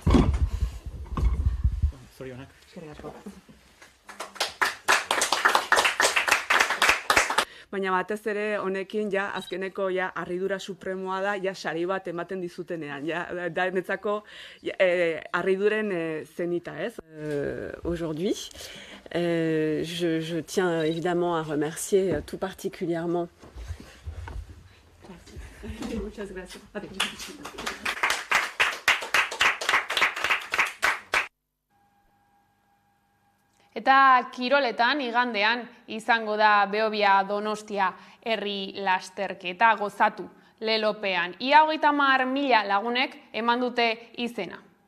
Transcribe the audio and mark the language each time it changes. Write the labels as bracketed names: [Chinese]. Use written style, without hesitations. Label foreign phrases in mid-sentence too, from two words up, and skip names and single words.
[Basque] Zorionak. Eskerrik asko. Baina batez ere honekin ja azkeneko ja harridura supremoa da ja sari bat ematen dizutenean. Ja da netzako harriduren zenita, ez? [French] Aujourd'hui, je tiens évidemment à remercier tout particulièrement. [Spanish] Muchas gracias. [Basque] Eta kiroletan igandean izango da Behobia Donostia herri lasterketa gozatu lelopean. Ia 30.000 lagunek eman dute izena.